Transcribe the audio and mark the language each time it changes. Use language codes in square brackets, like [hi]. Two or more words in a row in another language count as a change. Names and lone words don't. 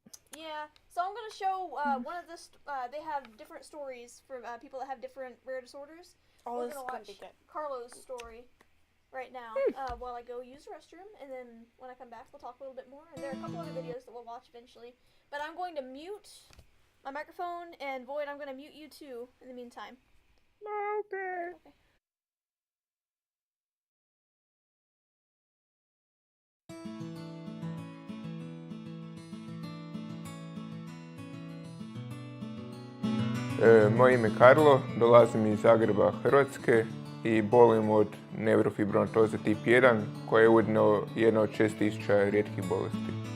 [en] Yeah, so I'm gonna show one of this. They have different stories for people that have different rare disorders. All We're this is gonna gonna watch be good. Carlo's story right now while I go use the restroom, and then when I come back, we'll talk a little bit more. And there are a couple other videos that we'll watch eventually. But I'm going to mute my microphone, and Void, I'm going to mute you too in the meantime. Okay. Okay. [hr] Moje ime je Karlo, dolazim iz Zagreba, Hrvatske i bolujem od neurofibromatoze tip 1, koja je ujedno jedna od 6000 rijetkih bolesti.